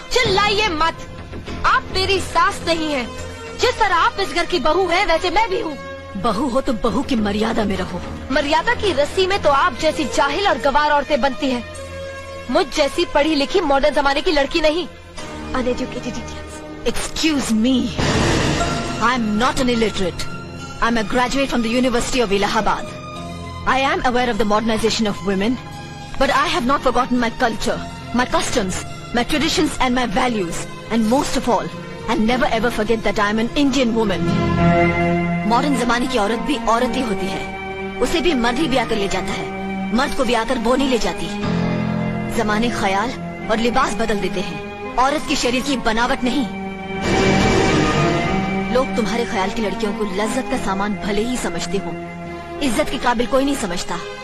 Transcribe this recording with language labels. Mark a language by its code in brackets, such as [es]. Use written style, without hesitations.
[hi] चिल्लाइए मत। आप मेरी सास नहीं है। जिस तरह आप इस घर की बहू है वैसे मैं भी हूँ। बहू हो तो बहू की मर्यादा में रहो। मर्यादा की रस्सी में तो आप जैसी जाहिल और गवार औरतें बनती हैं। मुझ जैसी पढ़ी लिखी मॉडर्न जमाने की लड़की नहीं। [en] Uneducated idiots. Excuse me, I'm not an illiterate. I'm a graduate from the University of Allahabad. I am aware of the modernization of women, but I have not forgotten my culture, my customs, my traditions and my values, and most of all, I never ever forget that I am an Indian woman. [hi] Modern जमाने की औरत भी औरत ही होती है। उसे भी मर्द ही ब्याह कर ले जाता है, मर्द को ब्याह कर वो नहीं ले जाती। जमाने ख्याल और लिबास बदल देते हैं, औरत की शरीर की बनावट नहीं। लोग तुम्हारे ख्याल की लड़कियों को लज्जत का सामान भले ही समझते हो, इज्जत के काबिल कोई नहीं समझता।